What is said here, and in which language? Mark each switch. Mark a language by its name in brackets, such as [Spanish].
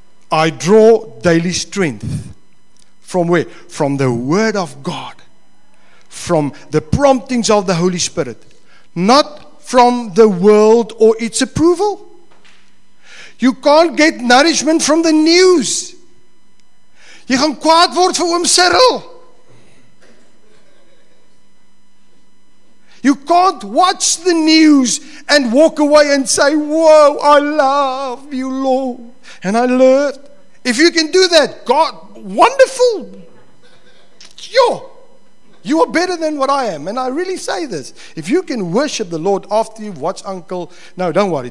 [English] I draw daily strength. From where? From the Word of God. From the promptings of the Holy Spirit. Not from the world or its approval. You can't get nourishment from the news. [Afrikaans] Jy gaan kwaad word vir oom Cyril. [English] You can't watch the news and walk away and say, whoa, I love you, Lord. And I learned. If you can do that, God, wonderful. You are better than what I am. And I really say this. If you can worship the Lord after you watch Uncle, no, don't worry.